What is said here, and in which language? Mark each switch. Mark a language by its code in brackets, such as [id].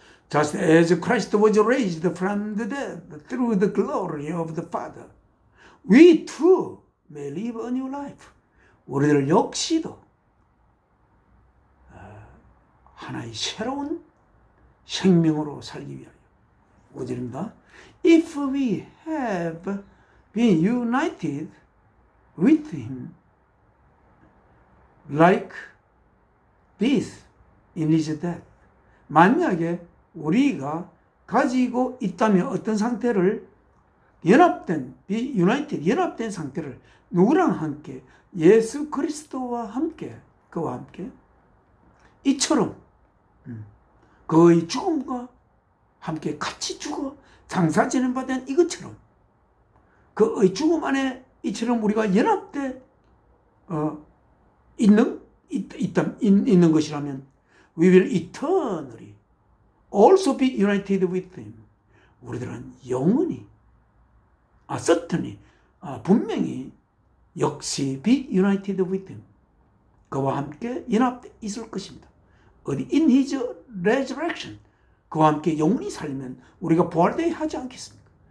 [en] Just as Christ was raised from the dead through the glory of the Father, we too may live a new life. [ko] 우리들 역시도 하나의 새로운 생명으로 살기 위하여. 5절입니다. [en] If we have been united with Him like this in His death. [ko] 만약에 우리가 가지고 있다면 어떤 상태를 연합된 상태를 누구랑 함께? 예수 그리스도와 함께, 그와 함께 이처럼 그의 죽음과 함께 같이 죽어 장사 지는 바 된 이것처럼 그의 죽음 안에 이처럼 우리가 연합돼 있는 것이라면 [en] we will eternally also be united with him. [ko] 우리들은 영원히 [en] certainly [ko] 분명히 역시 [en] be united with him. [ko] 그와 함께 연합돼 있을 것입니다. 어디 [en] in his resurrection. [ko] 그와 함께 영원히 살면 우리가 부활되어야 하지 않겠습니까?